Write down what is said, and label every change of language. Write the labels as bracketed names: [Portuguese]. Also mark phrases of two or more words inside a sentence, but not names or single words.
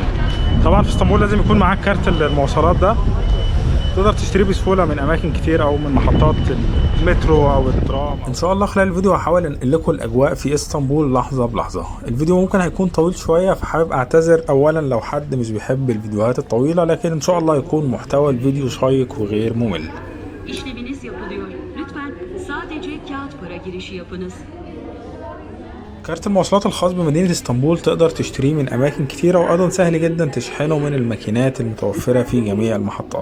[Arabic] طبعا في اسطنبول لازم يكون معاك كارت المواصلات ده، تقدر تشتريه بسهوله من اماكن كتير او من محطات المترو او الترام. ان شاء الله خلال الفيديو هحاول انقل لكم الاجواء في اسطنبول لحظه بلحظه. الفيديو ممكن هيكون طويل شويه، فحابب اعتذر اولا لو حد مش بيحب الفيديوهات الطويله، لكن ان شاء الله يكون محتوى الفيديو شيق وغير ممل. [Turkish] İşleminiz yapılıyor. Lütfen sadece kağıt para girişi yapınız. [Arabic] كارت المواصلات الخاص بمدينة اسطنبول تقدر تشتريه من أماكن كتيرة، وأيضا سهل جدا تشحنه من الماكينات المتوفرة في جميع المحطات.